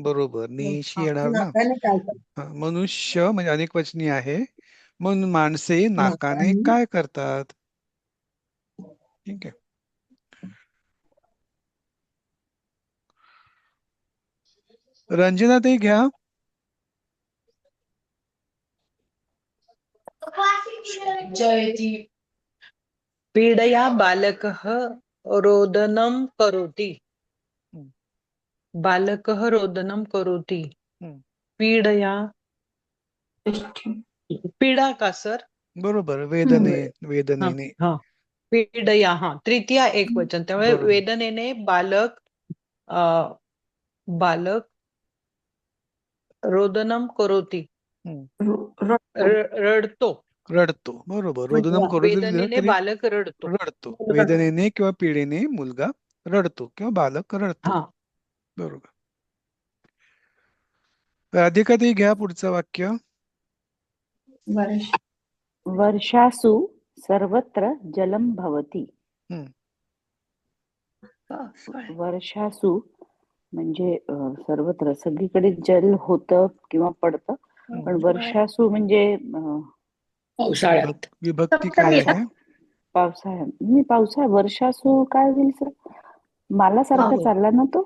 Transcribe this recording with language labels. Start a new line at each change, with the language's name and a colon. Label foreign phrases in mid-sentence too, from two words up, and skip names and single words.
Marathi: बरोबर. निशी येणार ना. नाकाने काय करते? हा, मनुष्य म्हणजे अनेकवचनी आहे म्हणून माणसे नाकाने काय करतात. ठीक आहे. रंजनाताई घ्या.
Sanskrit: पीडया बालकः रोदनं करोति. बालकः रोदनं करोति.
Marathi: पीडया पीडा का सर? बरोबर. वेदनेने. हा, पीडया. हा, तृतीय एकवचन त्यामुळे बरोबर.
Sanskrit: वेदनेने बालक रोदनं करोति.
Marathi: रडतो. बरोबर.
Sanskrit: रोदनम करोति
Marathi: वेदनेने तरी बालक रडतो. वेदनेने किंवा पीडेने मुलगा रडतो किंवा बालक रडतो. हा. बरोबर. राधिकाताई घ्या पुढचं वाक्य.
Sanskrit: वर्षासु सर्वत्र जलं भवति.
Marathi: वर्षासु म्हणजे सर्वत्र सगळीकडे जल होतं किंवा पडतं. पण वर्षासु म्हणजे पावसाळ्यात. विभक्ती काय आहे? पावसाळ्यात वर्षासु काय होईल सर? मला सारखं चालला ना तो.